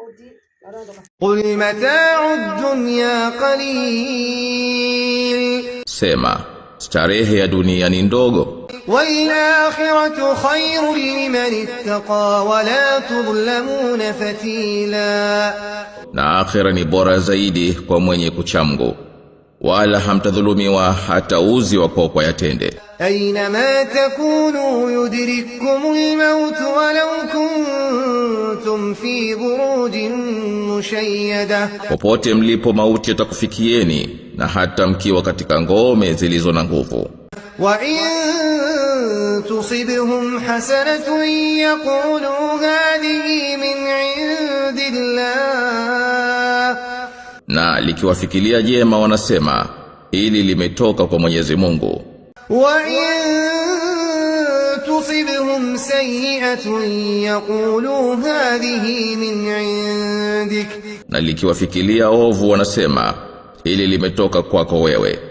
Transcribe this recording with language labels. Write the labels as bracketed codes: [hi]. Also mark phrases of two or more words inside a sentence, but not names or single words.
[ar] قل متاع الدنيا قليل [sw] Sema, starehe ya dunia ni ndogo, [ar] والآخرة خير لمن اتقى ولا تظلمون فتيلا. [sw] na akhira ni bora zaidi kwa mwenye kuchamgu, wala hamtadhulumiwa hata uzi wako kwa yatende. [ar] أينما تكونوا يدرككم الموت ولو كنتم في بروج مشيدة. [sw] Popote mlipo mauti yatakufikieni, na hata mkiwa katika ngome zilizo na nguvu. [ar] وإن تصبهم حسنة يقولوا هذه من عند الله. [sw] Na likiwafikilia jema wanasema, hili limetoka kwa Mwenyezi Mungu. [ar] وإن تصبهم سيئة يقولوا هذه من عندك. [sw] Na likiwafikilia ovu wanasema, hili limetoka kwako wewe.